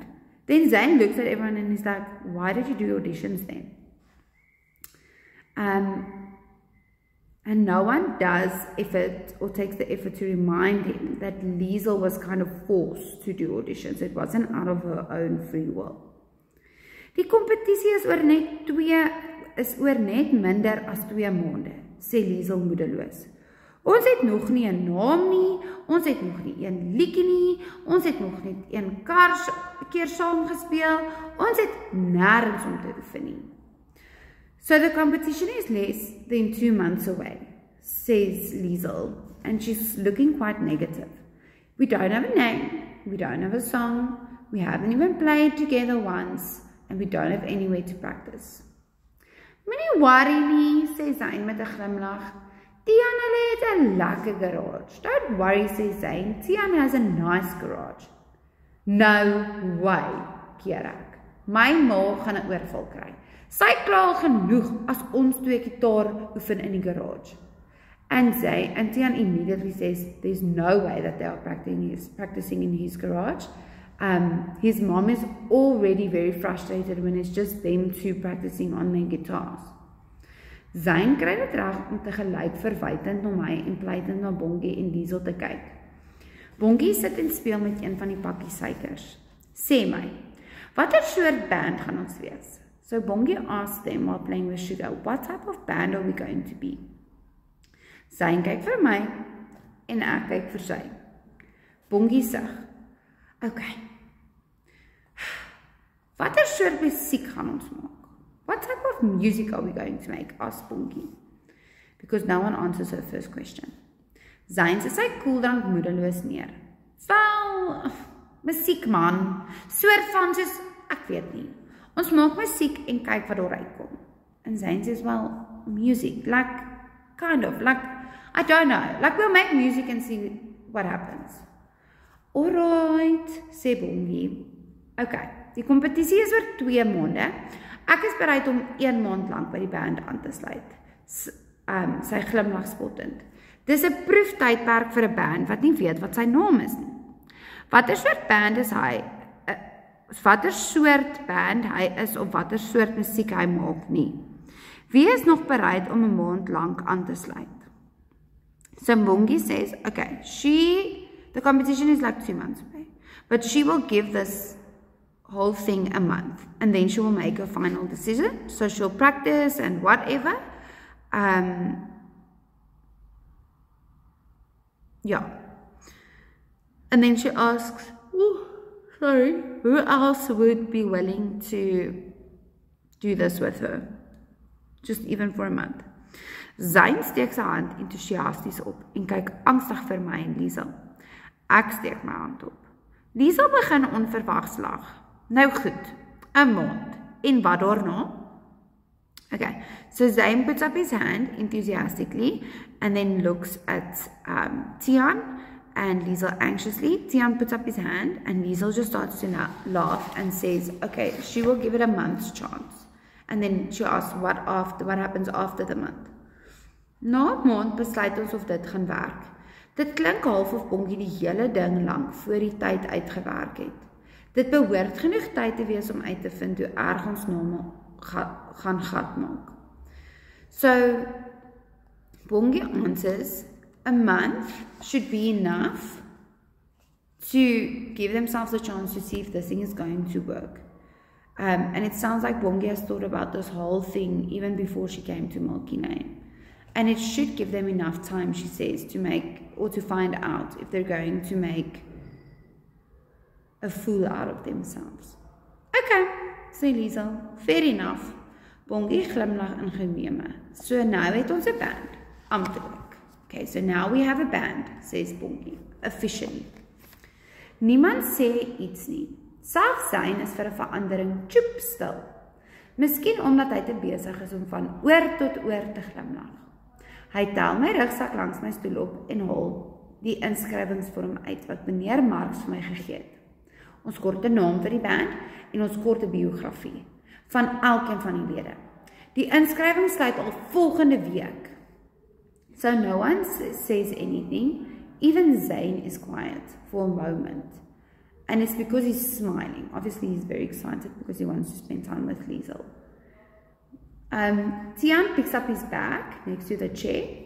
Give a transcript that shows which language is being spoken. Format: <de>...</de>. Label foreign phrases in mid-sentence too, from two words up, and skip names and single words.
<en>Then Zane looks at everyone and he's like, why did you do auditions then? And no one does effort or takes the effort to remind him that Liesel was kind of forced to do auditions. It wasn't out of her own free will.</en> <af>Die kompetisie is oor net minder as 2 maande, sê Liesel moedeloos. Ons het nog nie 'n naam nie, ons het nog nie 1 liedjie nie, ons het nog net 1 keer saam gespeel, ons het nêrens om te oefen nie.</af> <en>So the competition is less than 2 months away, says Liesel, and she's looking quite negative. We don't have a name, we don't have a song, we haven't even played together once, and we don't have anywhere to practice.</en> <af>Moenie worry nie, sê Zane met 'n glimlag. Tian het 'n lekker garage.</af> <en>Don't worry,</en> <af>sê Zane.</af> <en>Tian has a nice garage. No way,</en> <af>keer ek. My ma gaan 'n oorval kry. Sy kla genoeg as ons 2 gitaar oefen in die garage.</af> <en>And Tian immediately says there's no way that they are practicing in his garage. His mom is already very frustrated when it's just them 2 practicing on their guitars.</en> <af>Zane kry dit reg om tegelyk verwytend na my en pleitend na Bongie en Liesel te kyk. Bongie sit en speel met een van die pakkies suikers. Sê my, watter soort band gaan ons wees?</af> <en>So Bongie asks them while playing with sugar, what type of band are we going to be?</en> <af>Zane kyk vir my en ek kyk vir sy. Bongie sug, okay. Watter soort musiek gaan ons maak?</af> <en>What type of music are we going to make? Asked Bongie. Because no one answers her first question.</en> <af>Zane sê sy koeldrank moedeloos neer. Wel, musiek man, soort van soos ek weet nie. Ons maak musiek en kyk wat daar uitkom.</af> <en>And Zane says, well, music, like, kind of, like, I don't know, like we'll make music and see what happens. Alright,</en> <af>sê Bongie. Okay, die kompetisie is oor 2 maande. Ek is bereid om 1 maand lang by die band aan te sluit. Sy glimlag spottend. Dis 'n proeftydperk vir 'n band wat nie weet wat sy naam is nie. Watter soort band is hy? Watter soort band hy is of watter soort musiek hy maak nie. Wie is nog bereid om 'n maand lank aan te sluit?</af> <en>So Bongie says, okay, the competition is like 2 months away, but she will give this whole thing a month, and then she will make a final decision. So she'll practice and whatever. Yeah. And then she asks, who else would be willing to do this with her? Just even for a month.</en> <af>Zane steek sy hand enthousiasties op en kyk angstig vir my en Liesel. Ek steek my hand op. Liesel begin onverwags lag. Nou goed, 'n maand. En wat daarna?</af> <en>Okay, so Zane puts up his hand enthusiastically and then looks at Tian and Liesel anxiously. Tian puts up his hand and Liesel just starts to laugh and says, okay, she will give it a month's chance. And then she asks, what happens after the month?</en> <af>Na 'n maand besluit ons of dit gaan werk. Dit klink half of Bongie die hele ding lank voor die tyd uitgewerk het. Dit behoort genoeg tyd te wees om uit te vind hoe erg ons name gaan gat maak.</af> <en>So, Bongie answers, a month should be enough to give themselves a chance to see if this thing is going to work. And it sounds like Bongie has thought about this whole thing even before she came to Milky Lane. And it should give them enough time, she says, to make or to find out if they're going to make a fool out of themselves.</en> <af>Okay, sê Liesel,</af> <en>fair enough.</en> <af>Bongie glimlag in geneme. So nou het ons 'n band, amptelik.</af> <en>Okay, so now we have a band, says Bongie, officially.</en> <af>Niemand sê iets nie. Selfs Zane is vir 'n verandering tjoep stil. Miskien omdat hy te besig is om van oor tot oor te glimlag. Hy tel my rugsak langs my stoel op en haal die inskrywingsvorm uit wat meneer Marx vir my gegee het. Ons korte naam vir die band en ons korte biografie van elkeen van die lede. Die inskrywing sluit al volgende week.</af> <en>So no one says anything. Even Zane is quiet for a moment. And it's because he's smiling. Obviously he's very excited because he wants to spend time with Liesel. Tian picks up his bag next to the chair.</en>